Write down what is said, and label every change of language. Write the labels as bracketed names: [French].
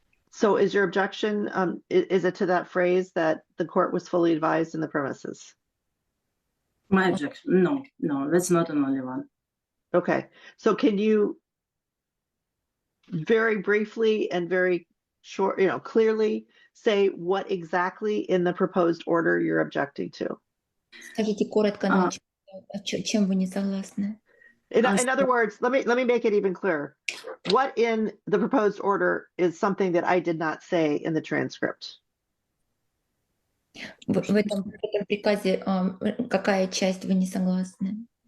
[English] So is your objection, is it to that phrase that the court was fully advised in the premises? My objection, no, that's not an only one. Okay. So can you very briefly and very short, clearly say what exactly in the proposed order you're objecting to? [Russian] Скажите коротко, чем вы не согласны? [English] In other words, let me make it even clearer. What in the proposed order is something that I did not say in the transcript? [Russian] В этом приказе какая часть вы не согласны?